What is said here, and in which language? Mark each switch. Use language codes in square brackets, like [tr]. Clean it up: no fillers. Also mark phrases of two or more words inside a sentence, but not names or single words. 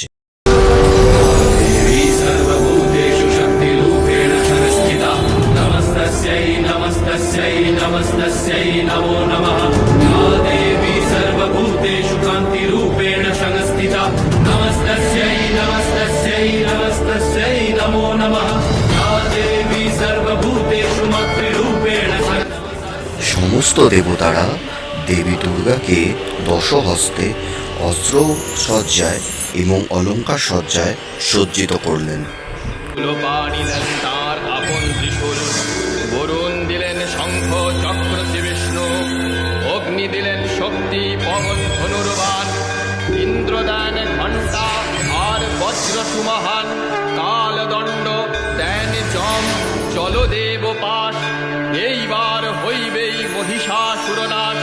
[sa] देवी सर्वभूतेषु शक्तिरूपेण संस्थिता नमस्तस्यै नमस्तस्यै नमस्तस्यै नमो नमः या देवी सर्वभूतेषु कान्तिरूपेण संस्थिता नमस्तस्यै नमस्तस्यै नमस्तस्यै नमो नमः या देवी सर्वभूतेषु मातृरूपेण [bn] সমস্ত দেবতারা দেবী দুর্গাকে দশহস্তে অস্ত্র সজ্জায় এবং অলঙ্কার সজ্জায় সজ্জিত করলেন। পানি দেন তার আপন ত্রিশূল, বরুণ দিলেন শঙ্খ চক্র শ্রী বিষ্ণু, অগ্নি দিলেন শক্তি পবন ধনুর্বাণ, ইন্দ্র দেন ঘণ্টা আর বজ্র সুমহান, কালদণ্ড দেন যম জলদেব পাশ, এইবার হইবেই মহিষাসুরনাশ।